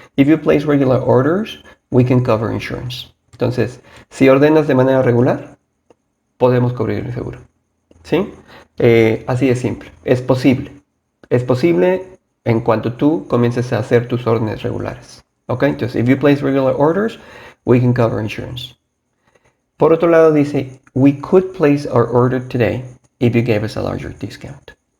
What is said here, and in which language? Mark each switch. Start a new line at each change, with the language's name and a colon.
English: If you place regular orders, we can cover insurance.
Spanish: Entonces, si ordenas de manera regular, podemos cubrir el seguro. ¿Sí? Así de simple. Es posible. Es posible en cuanto tú comiences a hacer tus órdenes regulares. ¿Ok?
English: Entonces, if you place regular orders, we can cover insurance.
Spanish: Por otro lado dice,
English: we could place our order today if you gave us a larger discount.